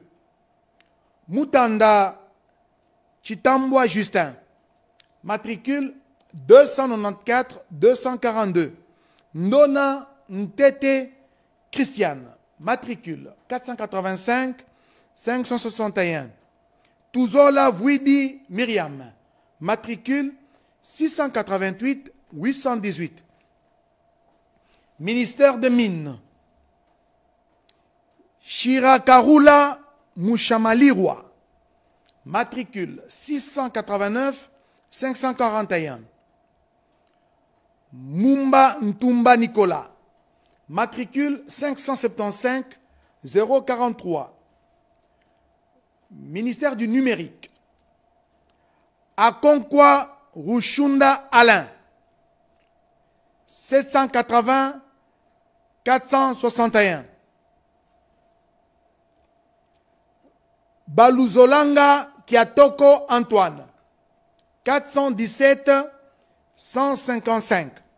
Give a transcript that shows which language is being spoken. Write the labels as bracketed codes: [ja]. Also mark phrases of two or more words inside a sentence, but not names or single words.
[fr] Mutanda Chitambwa Justin, matricule 294 242. Ndona Ntete Christiane, matricule 485 561. Touzola Vouidi Myriam, matricule 688 818. Ministère des Mines. Shirakarula Mouchamalirwa, matricule 689 541. Mumba Ntumba Nicolas, matricule 575 043. Ministère du Numérique. Akonkwa Rushunda Alain, 780 461. Baluzolanga Kiatoko Antoine, 417 155.